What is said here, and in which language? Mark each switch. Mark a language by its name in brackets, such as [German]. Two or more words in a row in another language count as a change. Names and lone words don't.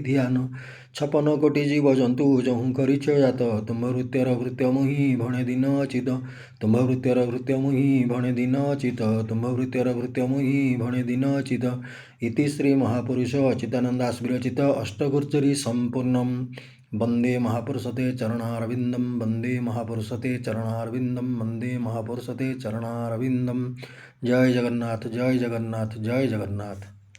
[Odia] ଧ୍ୟାନ ଛପନ କୋଟି ଜୀବଜନ୍ତୁ ଯହୁଁ କରିଛ ଜାତ ତୁମ୍ଭ ଭୃତ୍ୟର ଭୃତ୍ୟ ମୁହିଁ ଭଣେ ଦିନ ଅଚ୍ୟୁତ ତୁମ୍ଭ ଭୃତ୍ୟର ଭୃତ୍ୟ ମୁହିଁ ଭଣେ ଦିନ ଅଚ୍ୟୁତ ତୁମ୍ଭ ଭୃତ୍ୟର ଭୃତ୍ୟ ମୁହିଁ ଭଣେ ଦିନ ଅଚ୍ୟୁତ [Sanskrit] ଇତି ଶ୍ରୀ ମହାପୁରୁଷ ଅଚ୍ୟୁତାନନ୍ଦାସ ବିରଚିତ ଅଷ୍ଟଗୁର୍ଜରୀ ସମ୍ପୂର୍ଣ୍ଣମ୍ वंदे महापुरुषते चरणारविंदम वंदे महापुरुषते चरणारविंदम वंदे महापुरुषते चरणारविंदम जय जगन्नाथ जय जगन्नाथ जय जगन्नाथ।